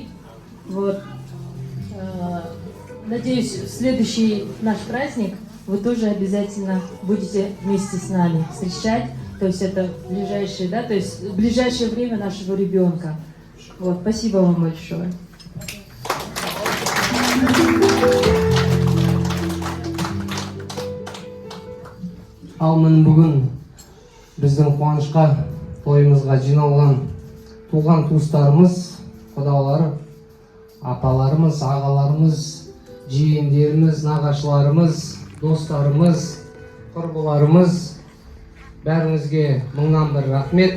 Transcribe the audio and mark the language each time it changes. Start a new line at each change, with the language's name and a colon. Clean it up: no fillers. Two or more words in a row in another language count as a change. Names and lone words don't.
Russian: Вот. Надеюсь, в следующий наш праздник вы тоже обязательно будете вместе с нами встречать. То есть это ближайшее, да, то есть в ближайшее время нашего ребенка. Вот, спасибо вам большое.
Kazakh: Ал міне бүгін біздің қуанышқа, тойымызға жиналған туған туыстарымыз, құдалар, апаларымыз, ағаларымыз, жиендеріміз, нағашыларымыз, достарымыз, құрбыларымыз, бәріңізге мыңнан бір рахмет.